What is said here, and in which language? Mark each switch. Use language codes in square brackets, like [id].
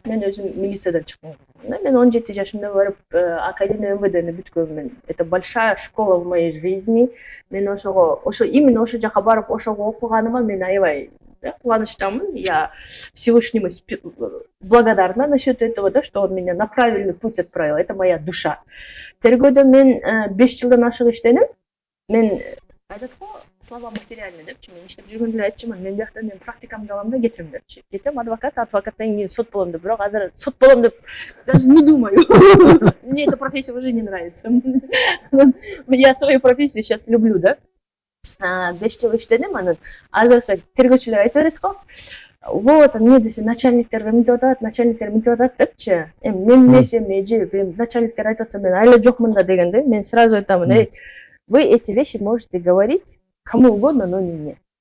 [ky] Мен өзүм милициядан чыккан. Мен 17 жашымда барып Академия МВДны бүткөнмүн. [ru] Это большая школа в моей жизни. [ky] Мен ошо именно ошо жака барып ошого окуганыма мен аябай кубанычтамын. [ru] Я Всевышнему благодарна насчет этого, да, что он меня на правильный путь отправил. Это моя душа. [ky] Тергөөдө мен 5 жылдан ашык иштедим. Мен айтат го, слова материальный депчи, мен иштеп жүргөндө эле айтчумун, мен биякта мен практикамды алам да кетем депчи. Кетем адвокаттан кийин сот болом деп, бирок азыр сот болом деп [ru] даже не думаю. Мне эта профессия уже не нравится. Я свою профессию сейчас люблю, да. [ky] 5 жыл иштедим, анан азыркы тергөөчүлөр айтып берет го. Вот, эмне десе начальниктер мынтип атат депчи. Мен эмесе межи, начальниктер айтып атса мен айла жокмун да дегенде, мен [ru] сразу [ky] айтамын, [ru] вы эти вещи можете говорить кому угодно, но не мне.